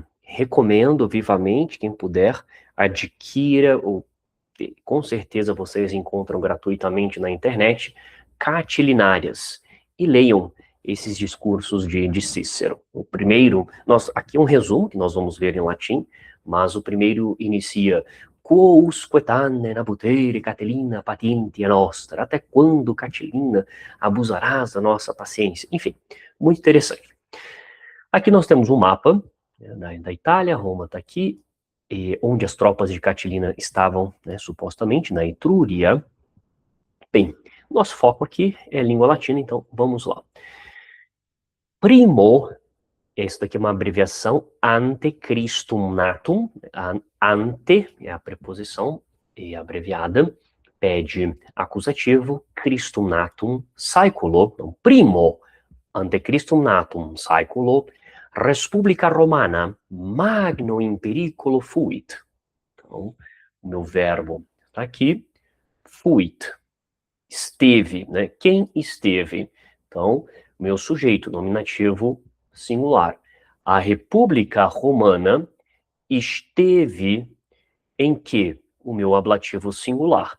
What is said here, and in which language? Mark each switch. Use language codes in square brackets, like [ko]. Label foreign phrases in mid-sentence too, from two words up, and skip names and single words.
[pt] Recomendo vivamente, quem puder, adquira, ou com certeza vocês encontram gratuitamente na internet, Catilinárias, e leiam esses discursos de Cícero. O primeiro, aqui é um resumo que nós vamos ver em latim, mas o primeiro inicia: [la] Quousque tanne nabutere Catilina patientia nostra? [pt] Até quando, Catilina, abusarás da nossa paciência? Enfim, muito interessante. Aqui nós temos um mapa da Itália, Roma está aqui, onde as tropas de Catilina estavam, supostamente, na Etrúria. Bem, nosso foco aqui é língua latina, então vamos lá. Primo, isso daqui é uma abreviação, [la] ante Christum natum, [pt] ante é a preposição abreviada, pede acusativo, [la] Christum natum saeculo, então, primo ante Christum natum saeculo, Respublica Romana magno in periculo fuit. [pt] Então, o meu verbo está aqui, fuit, esteve, né? Quem esteve? Então, meu sujeito, nominativo singular. A República Romana esteve em que o meu ablativo singular?